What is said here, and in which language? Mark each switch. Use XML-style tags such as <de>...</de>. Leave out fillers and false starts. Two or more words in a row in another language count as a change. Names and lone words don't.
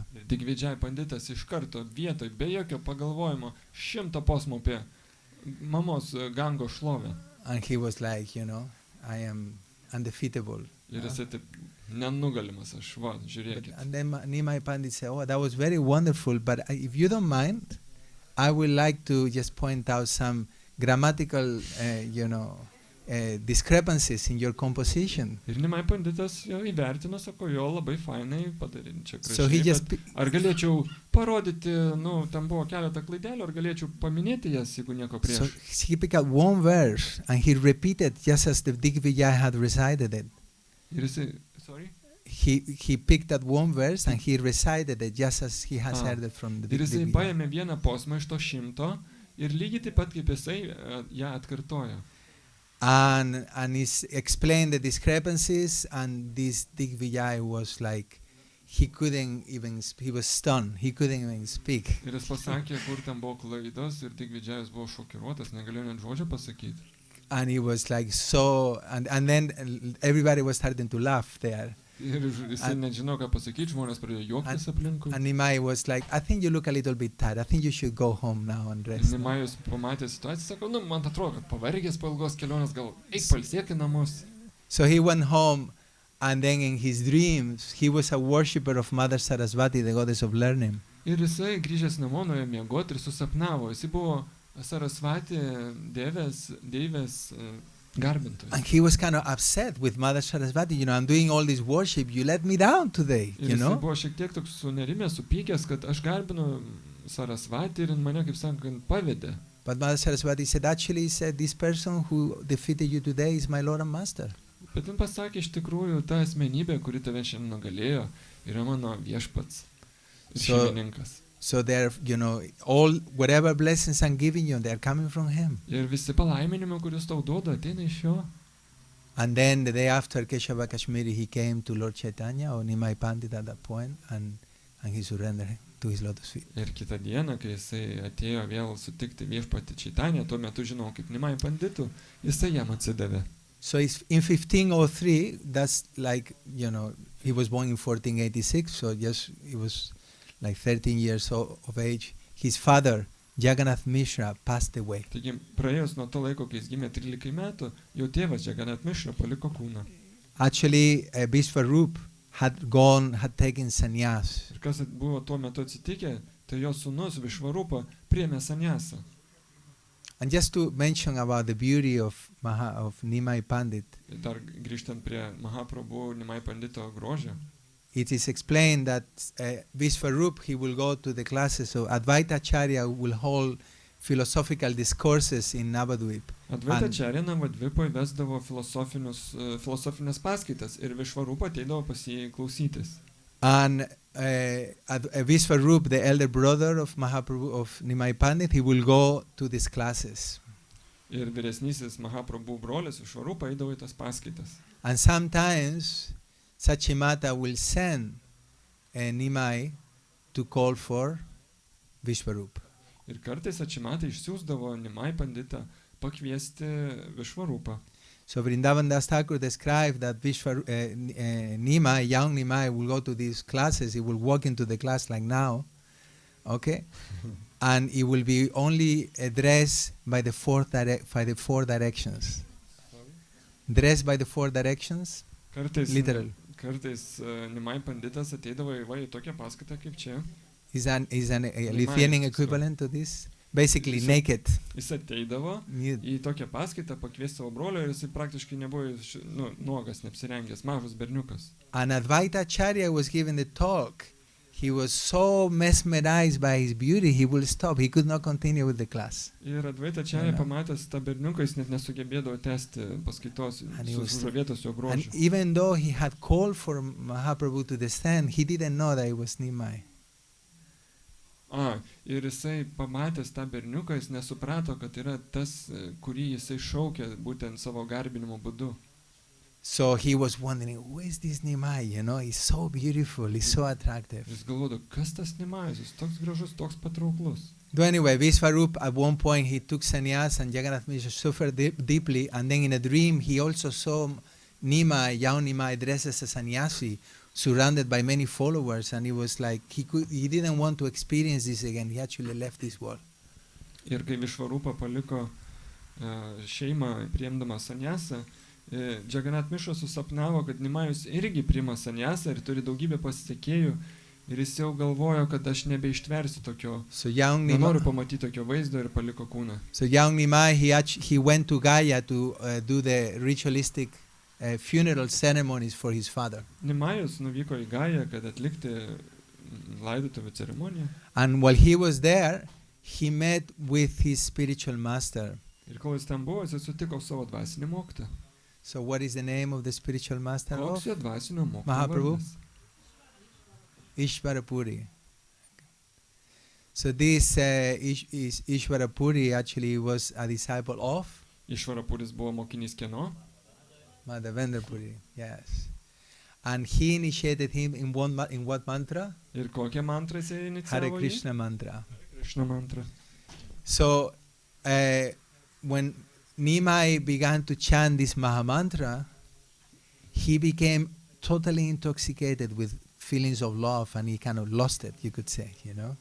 <lt>Digvidžiai Panditas iš karto vietoj, be jokio pagalvojimo, 100 posmų apie mamos Gangos šlovę.</lt> <en>And he was like, I am undefeatable.</en> <lt>Ir jisai taip nenugalimas, aš va, žiūrėkit.</lt> <en>And then Nimai Pandit said, oh, that was very wonderful, but if you don't mind, I would like to just point out some grammatical, discrepancies in your composition.</en> <lt>Ir Nimai Panditas jau įvertino, sako, jo labai fainai padarė čia</lt> <en>So he</en> <lt>gražiai,</lt> <en>just</en> <lt>bet ar galėčiau parodyti, tam buvo keletą klaidelių, ar galėčiau paminėti jas, jeigu nieko</lt> <en>so</en> <lt>prieš.</lt> <en>he picked up one verse and he repeated just as the Digvijay had recited it.</en> <lt>Ir jisai,</lt> <en>sorry? He picked up one verse and he recited it just as he has Ah. heard it from the</en> <lt>Ir jisai</lt> <en>Digvijay.</en> <lt>paėmė vieną posmą iš to 100 ir lygiai taip pat kaip jisai ją atkartojo.</lt> <en>And he explained the discrepancies, and this Digvijay was like, he was stunned, he couldn't even speak.</en> <lt>Ir jis pasakė, kur ten buvo klaidos ir tik Vidžiajus buvo šokiruotas, negalėjo net žodžio pasakyti.</lt> <en>And he was like so, and then everybody was starting to laugh there.</en> <lt>Ir jisai nežino, ką pasakyti, žmonės pradėjo juoktis aplinkui.</lt> <en>And Nimai was like, I think you look a little bit tired, I think you should go home now and rest.</en> <lt>Nimajus pamatė situaciją, sako, man atrodo, kad pavargęs po ilgos kelionės, gal eik pailsėk į namus.</lt> <en>So he went home, and then in his dreams, he was a worshipper of Mother Sarasvati, the goddess of learning.</en> <lt>Ir jisai grįžęs namo nuėjo miegoti ir susapnavo. Jisai buvo Sarasvati deivės garbintojas.</lt> <en>And he was kind of upset with Mother Sarasvati, I'm doing all this worship, you let me down today,</en> <lt>Ir jisai buvo šiek tiek toks sunerimęs, supykęs, kad aš garbinu Sarasvati ir mane, kaip sakant, pavedė.</lt> <en>But Mother Sarasvati said, actually, this person who defeated you today is my Lord and Master.</en> <lt>Bet jin pasakė, iš tikrųjų, ta asmenybė, kuri tave šiandien nugalėjo, yra mano viešpats ir šeimininkas.</lt> <en>So they're, all whatever blessings I'm giving you, they're coming from him.</en> <lt>Ir visi palaiminimai, kuris tau duoda, ateina iš jo.</lt> <en>And then the day after Keshava Kashmiri, he came to Lord Chaitanya or Nimai Pandit at that point, and he surrendered to his lotus feet.</en> <lt>Ir kitą dieną, kai jisai atėjo vėl sutikti viešpatį Čaitanę, tuo metu žinau kaip Nimai Panditų, jisai jam atsidavė.</lt> <en>So it's in 1503, that's like, he was born in 1486, so he was like 13 years of age. His father, Jagannath Mishra, passed away.</en> <lt>Taigi, praėjus nuo to laiko, kai jis gimė 13 metų, jo tėvas Jagannath Mishra paliko kūną.</lt> <en>Actually, Vishvarup had taken sannyas.</en> <lt>Ir kas buvo tuo metu atsitikę, tai jo sūnus Vishvarupa priėmė sannyasą.</lt> <en>And just to mention about the beauty of Nimai Pandit,</en> <lt>Dar grįžtant prie Mahaprabhu Nimai Pandito grožio,</lt> <en>it is explained that Vishvarup, he will go to the classes of Advaita Acharya, will hold philosophical discourses in Navadvip.</en> <lt>Advaita Acharya Navadvipoje vesdavo filosofinės paskaitas ir Vishvarupa ateidavo pas jį klausytis.</lt> <en>And Vishvarup, the elder brother of Mahaprabhu, of Nimai Pandit, he will go to these classes.</en> <lt>Ir vyresnysis Mahaprabhu brolis Vishvarupa eidavo į tas paskaitas.</lt> <en>And sometimes Sachimata will send Nimai to call for Vishvarupa.</en> <lt>Ir kartais Ačimatai išsiųsdavo Nimai panditą pakviesti Višvarupą.</lt> <en>So Vrindavan Das Thakur described that Nimai, young Nimai, will go to these classes. He will walk into the class like now, okay, and he will be only dressed by the four directions. Dressed by the four directions, literal.</en> <lt>Kartais Nimai panditas ateidavo į tokią paskaitą kaip čia.</lt> <en>Is a Lithuanian equivalent to this? Basically naked.</en> <lt>Jis ateidavo į tokią paskaitą pakviesti savo brolio ir jis praktiškai nebuvo nuogas, neapsirengęs, mažas berniukas.</lt> <en>And Advaita Acharya was given the talk. He was so mesmerized by his beauty, he will stop. He could not continue with the class.</en> <lt>Ir Advaita Acharya pamatęs tą berniuką, jis net nesugebėdavo tęsti paskaitos, sužavėtas jo grožiu.</lt> <en>And even though he had called for Mahaprabhu to descend, he didn't know that it was Nimai.</en> <lt>Ir jisai pamatęs tą berniuką, jis nesuprato, kad yra tas, kurį jisai šaukė būtent savo garbinimo būdu.</lt> <en>So he was wondering, who is this Nimai? You know, he's so beautiful, he's so attractive.</en> <lt>Jis galvojo, kas tas Nimajus, jis toks gražus, toks patrauklus.</lt> <en>So anyway, Vishvarup at one point he took sannyas and Jagannath Mishra suffered deeply, and then in a dream he also saw Nimai, young Nimai, dressed as a sannyasi, surrounded by many followers, and he was like, he didn't want to experience this again. He actually left this world.</en> <lt>Ir kai Višvarupa paliko šeimą priimdama sannyasą, Jagannath Mishra susapnavo, kad Nimajus irgi priima sannyasą ir turi daugybę pasisekėjų, ir jis jau galvojo, kad aš nebeištversiu tokio, nenoriu pamatyti tokio vaizdo, ir paliko kūną.</lt> <en>So young Nimai, he went to Gaya to do the ritualistic funeral ceremonies for his father.</en> <lt>Nimajus nuvyko į Gają, kad atlikti laidotuvių ceremoniją.</lt> <en>And while he was there, he met with his spiritual master.</en> <lt>Ir kol jis ten buvo, jis sutiko savo dvasinį mokytoją.</lt> <en>So what is the name of the spiritual master of</en> <lt>Koks jo dvasinio mokytojo</lt> <en>Mahaprabhu?</en> <lt>vardas?</lt> <en>Ishvarapuri. So this Ishvarapuri actually was a disciple of</en> <lt>Išvarapuris buvo mokinys kieno?</lt> <en>Madhavendra Puri, yes. And he initiated him in what mantra?</en> <lt>Ir kokią mantrą jis inicijavo</lt> <en>Hare</en> <lt>jį?</lt> <en>Krishna mantra. Krishna mantra. So when Nimai began to chant this Mahamantra, he became totally intoxicated with feelings of love, and he kind of lost it, you could say, you know.</en>